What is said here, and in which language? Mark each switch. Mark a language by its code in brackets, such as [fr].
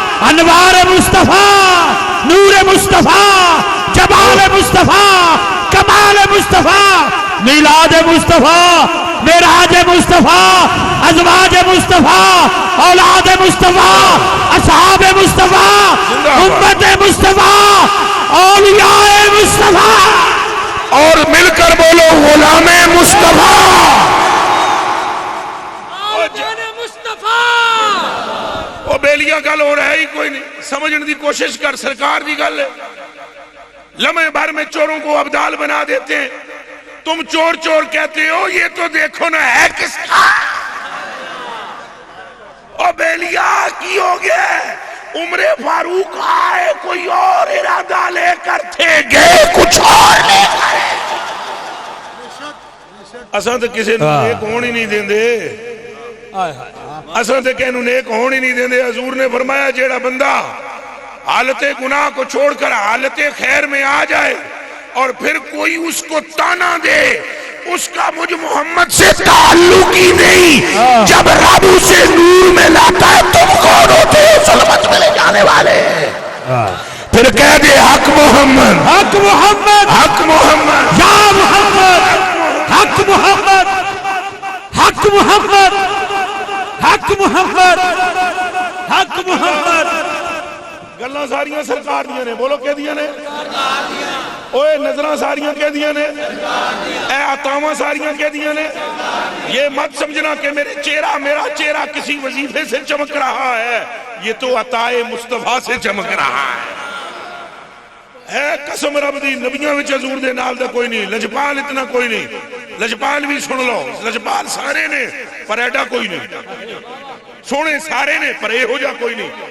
[ur] انوار مصطفیٰ، نور مصطفیٰ، جمال مصطفیٰ، کمال مصطفیٰ، میلاد مصطفیٰ، معراج مصطفیٰ، ازواج مصطفیٰ، اولاد مصطفیٰ، اصحاب مصطفیٰ، امت مصطفیٰ، اولیاء مصطفیٰ. اور مل کر بولو غلام مصطفیٰ. [pa] وہ بیلیا گل ہو رہا ہی کوئی نہیں. سمجھنے دی کوشش کر، سرکار دی گل ہے. [ur] لمحے بھر میں چوروں کو عبدال بنا دیتے ہیں. تم چور چور کہتے ہو، یہ تو دیکھو نا ہے کس کا. [pa] او بیلیا کی ہو گیا. [ur] عمر فاروق آئے کوئی اور ارادہ لے کر تھے، گئے کچھ اور لے کر. [pa] اساں تو کسی نے نیک ہون ہی نہیں دیں دے. اساں تو کہنو نیک ہون ہی نہیں دیں دے. [ur] حضور نے فرمایا جیڑا بندہ حالت گناہ کو چھوڑ کر حالت خیر میں آ جائے اور پھر کوئی اس کو تانا دے، اس کا مجھ محمد سے تعلق ہی نہیں. جب رب اسے نور میں لاتا ہے تم کون ہوتے ہو ظلمت میں لے جانے والے. پھر کہہ دے حق محمد، حق محمد، حق محمد، یا محمد، حق محمد، حق محمد، حق محمد، حق محمد. [pa] گلاں ساریاں سرکار دیاں نے. بولو کہہ دیاں نے؟ اوے نظراں ساریاں کہہ دیاں نے؟ اے عطاواں ساریاں کہہ دیاں نے؟ [ur] یہ مت سمجھنا کہ میرا چہرہ کسی وظیفے سے چمک رہا ہے. یہ تو عطائے مصطفیٰ سے چمک رہا ہے. [pa] قسم رب دی نبیاں وچ حضور دے نال دا کوئی نہیں. لجپال اتنا کوئی نہیں. لجپال بھی سن لو، لجپال سارے نے پر ایڈا کوئی نہیں. سونے سارے نے پر یہ ہو جا کوئی نہیں.